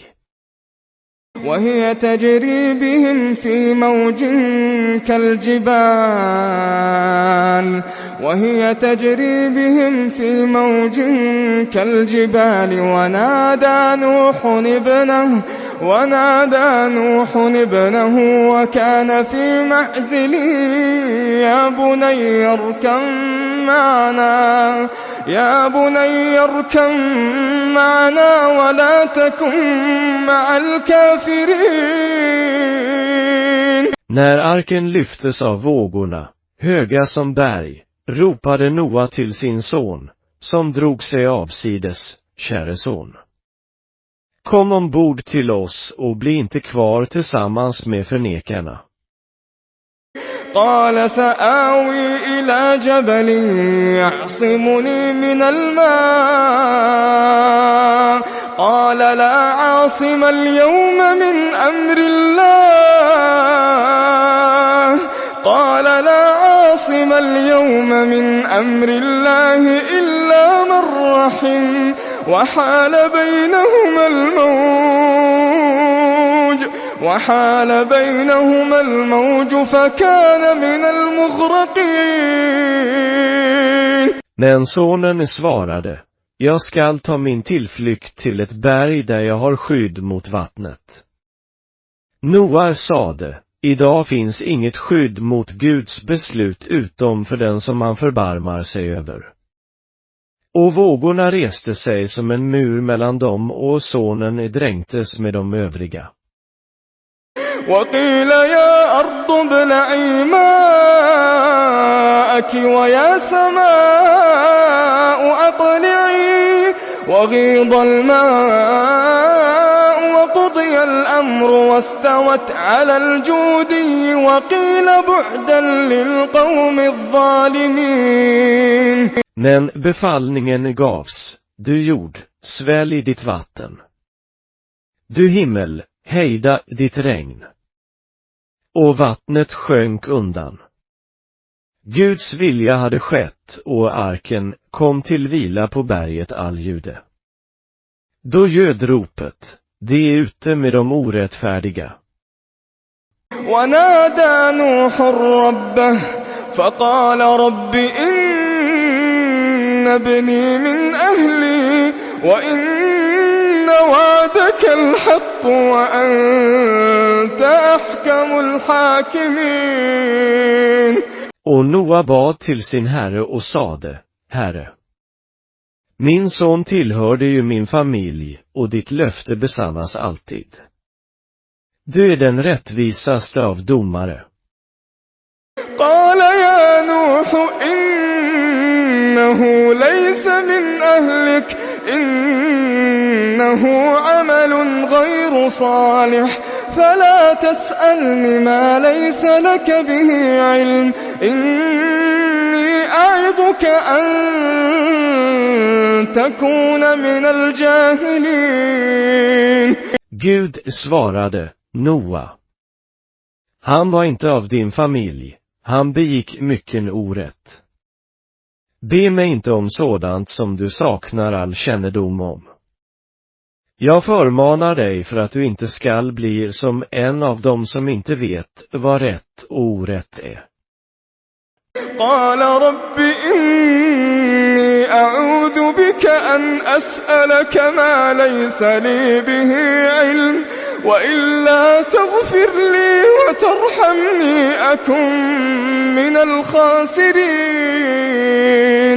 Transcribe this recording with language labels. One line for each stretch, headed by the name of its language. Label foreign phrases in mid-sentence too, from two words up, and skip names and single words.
Arabic: وهي تجري بهم في موج كالجبال ونادى نوح ابنه وكان في معزل يا بني اركب معنا ولا تكن مع الكافرين.
Swedish: När arken lyftes av vågorna, höga som berg, ropade Noa till sin son, som drog sig avsides: käre son, kom ombord till oss och bli inte kvar tillsammans med förnekarna.
Arabic: قال سآوي إلى جبل يعصمني من الماء قال لا عاصم اليوم من أمر الله إلا من رحم وحال بينهما الموج فكان من المغرقين.
Swedish: Men sonen svarade: Jag skall ta min tillflykt till ett berg där jag har skydd mot vattnet. Noa sade, idag finns inget skydd mot Guds beslut utom för den som han förbarmar sig över. Och vågorna reste sig som en mur mellan dem och sonen dränktes med de övriga.
Arabic: وقيل يا أرض ابلعي ماءك ويا سماء أقلعي وغيض الماء وقضي الأمر واستوت على الجودي وقيل بعدا للقوم الظالمين.
Swedish: Men befallningen gavs, du jord, svälj ditt vatten. Du himmel, hejda ditt regn. Och vattnet sjönk undan. Guds vilja hade skett och arken kom till vila på berget Aljude. Då ljöd ropet, det är ute med de orättfärdiga.
Arabic: ونادى نوح ربه فقال رب إن ابني من أهلي وإن وعدك الحق وأنت أحكم الحاكمين.
Swedish: Och Noa bad till sin herre och sade, Herre, min son tillhörde ju min familj och ditt löfte besannas alltid. Du är den rättvisaste av domare.
Arabic: قال يا نوح إنه ليس من أهلك إنه عمل غير صالح فلا تسألني ما ليس لك به علم إني أعظك أن تكون من الجاهلين.
Swedish: Gud svarade, Noa. Han var inte av din familj, han begick mycken orätt. Be mig inte om sådant som du saknar all kännedom om. Jag förmanar dig för att du inte skall bli som en av dem som inte vet vad rätt och orätt är.
Arabic: قال رب إني أعوذ بك أن أسألك ما ليس لي به علم وإلا تغفر لي وترحمني أكن من الخاسرين.